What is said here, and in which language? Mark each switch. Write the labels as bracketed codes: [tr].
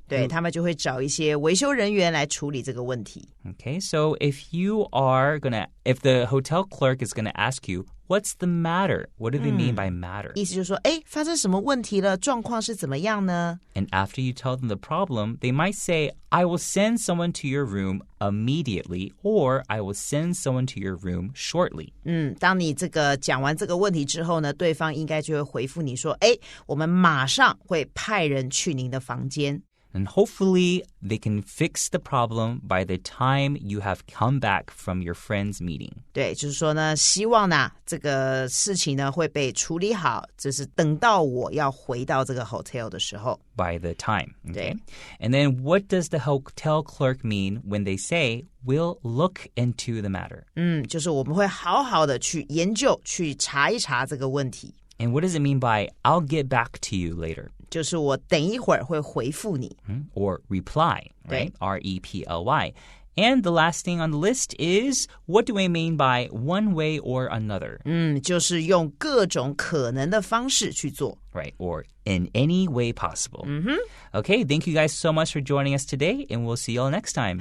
[zh] 对，他们就会找一些维修人员来处理这个问题。 [en] Okay, so if the hotel clerk is gonna ask you, what's the matter? What do they mean by matter? [zh] 意思就是说，发生什么问题了？状况是怎么样呢？ [en] And after you tell them the problem, they might say, I will send someone to your room immediately, or I will send someone to your room shortly. [zh] 当你这个讲完这个问题之后呢，对方应该就会回复你说，我们马上会派人去您的房间。 [en] And hopefully they can fix the problem by the time you have come back from your friend's meeting. [zh] 对，就是说呢，希望呢这个事情呢会被处理好，就是等到我要回到这个 hotel 的时候。 [en] By the time. Okay? [zh] 对。 [en] And then what does the hotel clerk mean when they say, we'll look into the matter? [zh] 就是我们会好好的去研究，去查一查这个问题。 [en] And what does it mean by, I'll get back to you later? [zh] 就是我等一会儿会回复你。 [en] Or reply, right? R-E-P-L-Y. And the last thing on the list is, what do I mean by one way or another? [zh] 就是用各种可能的方式去做。 [en] Right, or in any way possible. Okay, thank you guys so much for joining us today, and we'll see you all next time.